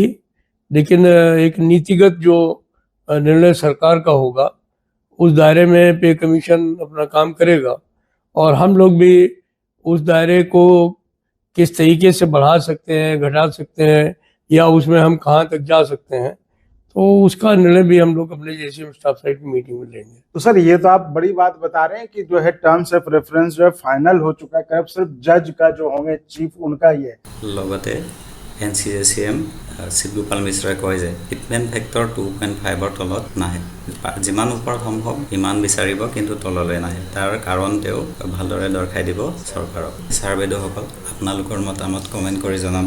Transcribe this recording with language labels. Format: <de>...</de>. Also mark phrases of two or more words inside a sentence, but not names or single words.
<hi>लेकिन एक नीतिगत जो निर्णय सरकार का होगा उस दायरे में पे कमीशन अपना काम करेगा और हम लोग भी उस दायरे को किस तरीके से बढ़ा सकते हैं, घटा सकते हैं या उसमें हम कहाँ तक जा सकते हैं, तो उसका निर्णय भी हम लोग अपने JCM</hi> <en>staff side</en> <hi>की मीटिंग में लेंगे। तो सर ये तो आप बड़ी बात बता रहे हैं कि जो है</hi> <en>terms of reference</en> <hi>जो है फाइनल हो चुका है, अब सिर्फ जज का जो होंगे चीफ उनका ही है।</hi> <as>লগতে NCJCM শিৱগোপাল মিশ্ৰই কয় যে</as> <en>fitment factor</en> <as>2.5ৰ তলত নাহে, যিমান ওপৰত সম্ভৱ ইমান বিচাৰিব কিন্তু তললৈ নাহে। তাৰ কাৰণ তেওঁ ভালদৰে দৰ্শাই দিব চৰকাৰক। ছাৰ বাইদেউসকল, আপোনালোকৰ মতামত কমেণ্ট কৰি জনাব।</as>